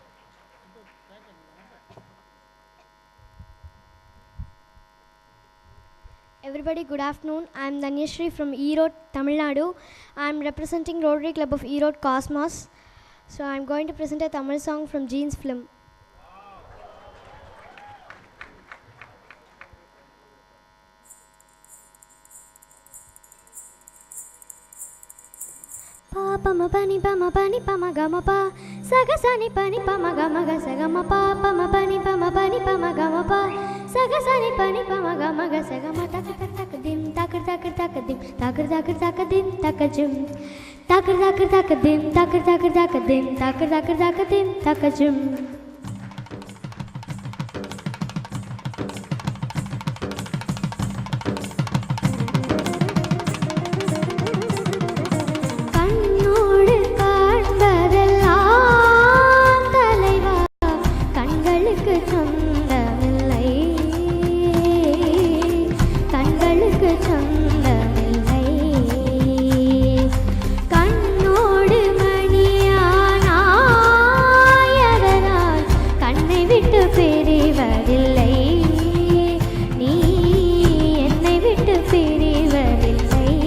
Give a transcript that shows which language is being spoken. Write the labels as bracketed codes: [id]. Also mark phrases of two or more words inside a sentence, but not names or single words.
[en] Everybody, good afternoon. I am Danyashri from Erode, Tamil Nadu. I am representing Rotary Club of Erode Cosmos. So I am going to present a Tamil song from Jean's film. Pa pa ma pa ni pa ma ga ma pa sa ga sa ni pa ga sa ga ma pa ma pa ni pa ma ga ma pa sa ga sa ni pa ma ga sa ga ma tak tak tak dim tak tak tak dim tak tak tak dim tak jum tak tak tak dim tak tak tak dim tak tak tak dim tak jum. [ta] கண்ணோடு காண்பதெல்லாம் தலைவா கண்களுக்கு சொந்தமில்லை கண்களுக்கு சொந்தமில்லை கண்ணோடு மணியானாயதனால் கண்ணை விட்டு பிரிவதில்லை நீ என்னை விட்டு பிரிவதில்லை